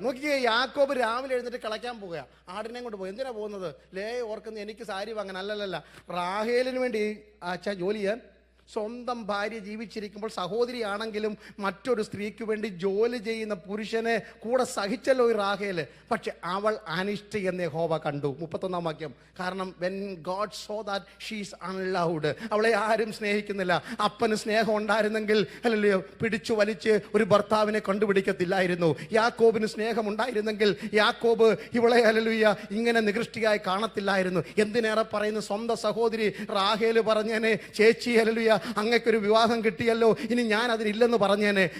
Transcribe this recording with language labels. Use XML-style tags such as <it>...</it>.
<ml>നോക്കിയേ, യാക്കോബ് രാവിലെ എഴുന്നേറ്റ് കളയ്ക്കാൻ പോവുക. ആടിനെ കൊണ്ട് പോകും. എന്തിനാ പോകുന്നത്? ലേ ഓർക്കുന്നത് എനിക്ക് സാരി വാങ്ങാൻ. അല്ലല്ല, റാഹേലിന് വേണ്ടി അച്ഛൻ ജോലി ചെയ്യാൻ സ്വന്തം ഭാര്യ ജീവിച്ചിരിക്കുമ്പോൾ സഹോദരിയാണെങ്കിലും മറ്റൊരു സ്ത്രീക്ക് വേണ്ടി ജോലി ചെയ്യുന്ന പുരുഷനെ കൂടെ സഹിച്ചല്ലോ ഈ റാഹേൽ. പക്ഷെ അവൾ അനിഷ്ട എന്ന് യഹോവ കണ്ടു. 31-ാം വാക്യം.</ml> <en>കാരണം when God saw that she is unloved,</en> <ml>അവളെ ആരും സ്നേഹിക്കുന്നില്ല. അപ്പന് സ്നേഹം ഉണ്ടായിരുന്നെങ്കിൽ ഹല്ലേലൂയ പിടിച്ചു വലിച്ച് ഒരു ഭർത്താവിനെ കണ്ടുപിടിക്കത്തില്ലായിരുന്നു. യാക്കോബിന് സ്നേഹം ഉണ്ടായിരുന്നെങ്കിൽ യാക്കോബ് ഇവളെ ഹല്ലേലൂയ ഇങ്ങനെ നികൃഷ്ടിയായി കാണത്തില്ലായിരുന്നു. എന്തിനേറെ പറയുന്നു, സ്വന്തം സഹോദരി റാഹേൽ പറഞ്ഞേനെ, ചേച്ചി ഹല്ലേലൂയ അങ്ങക്കൊരു വിവാഹം കിട്ടിയല്ലോ, ഇനി ഞാൻ അതിനില്ലെന്ന് പറഞ്ഞേനെ.</ml>